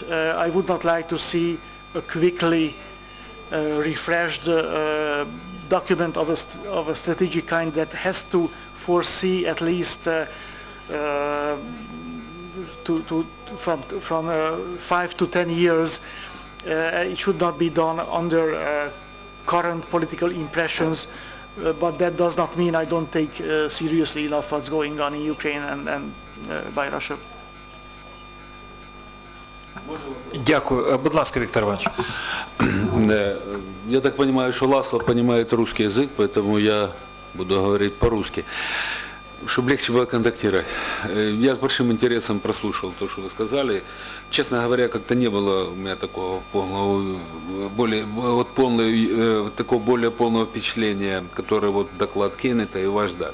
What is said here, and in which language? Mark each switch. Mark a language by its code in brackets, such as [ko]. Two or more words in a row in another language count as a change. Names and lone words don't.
[en] I would not like to see a quickly refreshed document of a strategic kind that has to foresee at least from 5 to 10 years. It should not be done under current political impressions, but that does not mean I don't take seriously enough what's going on in Ukraine and by Russia. [uk] Дякую. Будь ласка, Віктор Іванович. [ru] Я так понимаю, что Ласло понимает русский язык, поэтому я буду говорить по-русски, чтобы легче было контактировать. Я с большим интересом прослушал то, что вы сказали. Честно говоря, как-то не было у меня такого более полного впечатления, которое доклад Кеннета и ваш дали.